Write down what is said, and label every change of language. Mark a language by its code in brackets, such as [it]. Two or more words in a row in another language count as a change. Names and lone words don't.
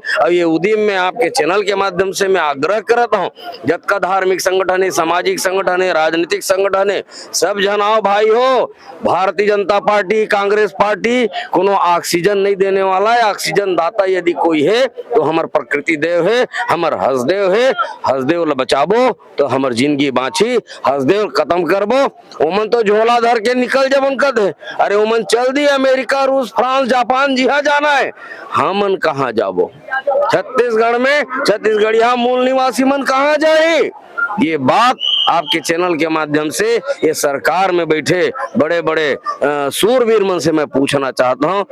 [hne] और ये उद्यम में आपके चैनल के माध्यम से मैं आग्रह करता हूँ, जतका धार्मिक संगठन है, सामाजिक संगठन है, राजनीतिक संगठन है, सब जन आओ भाई हो। भारतीय जनता पार्टी, कांग्रेस पार्टी कोनो ऑक्सीजन नहीं देने वाला है। ऑक्सीजन दाता यदि कोई है तो हमार प्रकृति देव है, हमार हसदेव है। हसदेव ला बचाबो तो हमार जिंदगी बाँची, हसदेव खत्म करबो। ओमन तो झोला धर के निकल जब उनकत है, अरे ओमन चल दी अमेरिका, रूस, फ्रांस, जापान, जिहा जाना है, हमन कहाँ जाबो? छत्तीसगढ़ में छत्तीसगढ़िया मूल निवासी मन कहाँ जाए? ये बात आपके चैनल के माध्यम से ये सरकार में बैठे बड़े बड़े सूरवीर मन से मैं पूछना चाहता हूँ।